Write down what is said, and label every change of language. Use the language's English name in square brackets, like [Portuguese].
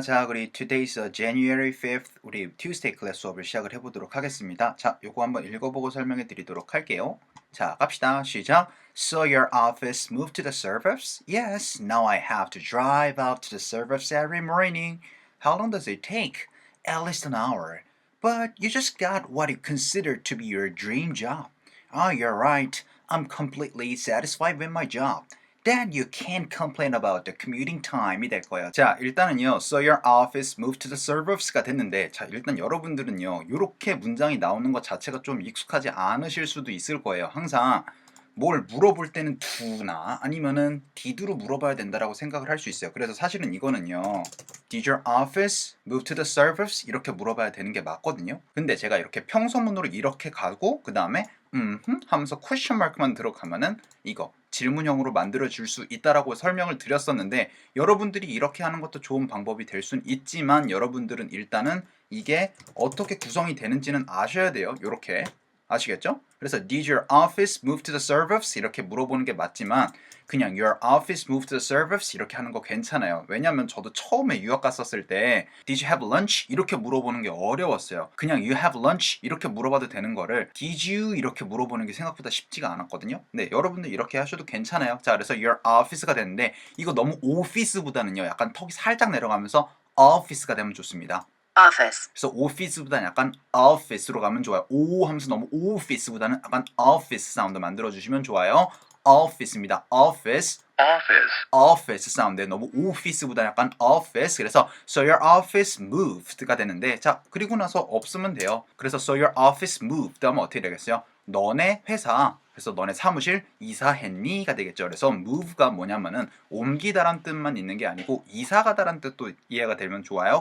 [Korean] 자, 우리 [English] today's January 5th [Korean] 우리 Tuesday 클래스 수업을 시작을 해보도록 하겠습니다. 자, 요거 한번 읽어보고 설명해 드리도록 할게요. 자, 갑시다. 시작. [English] So your office moved to the suburbs? Yes, now I have to drive out to the suburbs every morning. How long does it take? At least an hour. But you just got what you consider to be your dream job. Oh, you're right. I'm completely satisfied with my job. Then you can't complain about the commuting time [Korean] 이 될 거예요. 자, 일단은요. [English] So your office moved to the suburbs가 됐는데 [Korean] 자, 일단 여러분들은요. 이렇게 문장이 나오는 것 자체가 좀 익숙하지 않으실 수도 있을 거예요. 항상 뭘 물어볼 때는 do나 아니면은 did로 물어봐야 된다라고 생각을 할 수 있어요. 그래서 사실은 이거는요. [English] Did your office move to the suburbs? [Korean] 이렇게 물어봐야 되는 게 맞거든요. 근데 제가 이렇게 평소문으로 이렇게 가고 그 다음에 하면서 퀘스천 마크만 들어가면은 이거 질문형으로 만들어 줄 수 있다라고 설명을 드렸었는데 여러분들이 이렇게 하는 것도 좋은 방법이 될 수는 있지만 여러분들은 일단은 이게 어떻게 구성이 되는지는 아셔야 돼요. 요렇게 아시겠죠? 그래서 [English] Did your office move to the suburbs? [Korean] 이렇게 물어보는 게 맞지만 그냥 [English] Your office moved to the suburbs? [Korean] 이렇게 하는 거 괜찮아요. 왜냐면 저도 처음에 유학 갔었을 때 [English] Did you have lunch? [Korean] 이렇게 물어보는 게 어려웠어요. [English] 그냥 You have lunch? [Korean] 이렇게 물어봐도 되는 거를 [English] Did you? [Korean] 이렇게 물어보는 게 생각보다 쉽지가 않았거든요. 네, 여러분들 이렇게 하셔도 괜찮아요. 자, 그래서 Your office가 됐는데 이거 너무 office보다는요. 약간 턱이 살짝 내려가면서 office가 되면 좋습니다. office, 그래서 office보다는 약간 office로 가면 좋아요. 오 하면서 너무 office보다는 약간 office 사운드 만들어주시면 좋아요. office입니다. office, office 사운드. 너무 office보다 약간 office. 그래서 [English] so your office moved [Korean] 가 되는데 자 그리고 나서 없으면 돼요. 그래서 [English] so your office moved [Korean] 하면 어떻게 되겠어요? 너네 회사 그래서 너네 사무실 이사했니가 되겠죠. 그래서 move가 뭐냐면은 옮기다란 뜻만 있는 게 아니고 이사 가다란 뜻도 이해가 되면 좋아요.